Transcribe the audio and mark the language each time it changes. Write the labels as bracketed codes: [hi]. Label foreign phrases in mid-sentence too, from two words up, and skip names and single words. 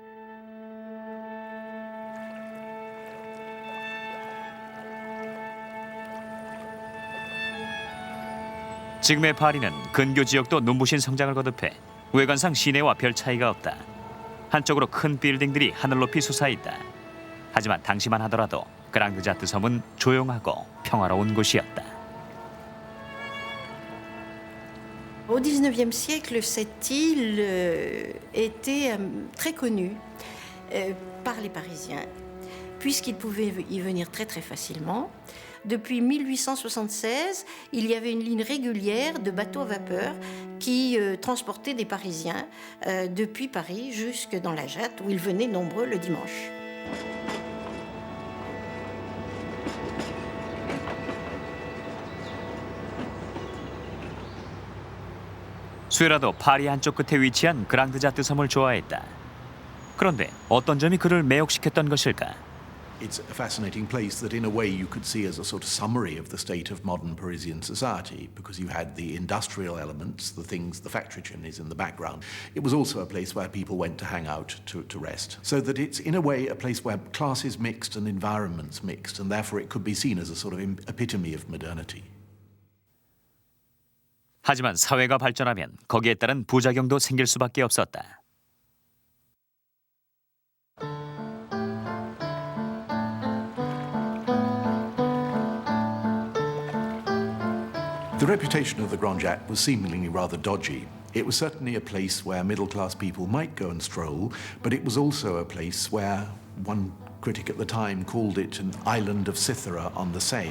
[ko] 지금의 파리는 근교 지역도 눈부신 성장을 거듭해 외관상 시내와 별 차이가 없다. 한쪽으로 큰 빌딩들이 하늘 높이 솟아있다. 하지만 당시만 하더라도 그랑드자트 섬은 조용하고 평화로운 곳이었다. [fr] Au XIXe siècle, cette île était très connue par les Parisiens, puisqu'ils pouvaient y venir très très facilement. Depuis 1876, il y avait une ligne régulière de bateaux à vapeur qui transportaient des Parisiens depuis Paris jusque dans la Jatte, où ils venaient nombreux le dimanche. [ko] 쇠라도 파리 한쪽 끝에 위치한 그랑드자트 섬을 좋아했다. 그런데 어떤 점이 그를 매혹시켰던 것일까? [en] It's a fascinating place that in a way you could see as a sort of summary of the state of modern Parisian society, because you had the industrial elements, the things, the factory chimneys in the background. It was also a place where people went to hang out, to rest. So that it's in a way a place where classes mixed and environments mixed, and therefore it could be seen as a sort of epitome of modernity. [ko] 하지만 사회가 발전하면 거기에 따른 부작용도 생길 수밖에 없었다. [en] The reputation of the Grand Jatte was seemingly rather dodgy. It was certainly a place where middle-class people might go and stroll, but it was also a place where one critic at the time called it an island of Cythera on the Seine.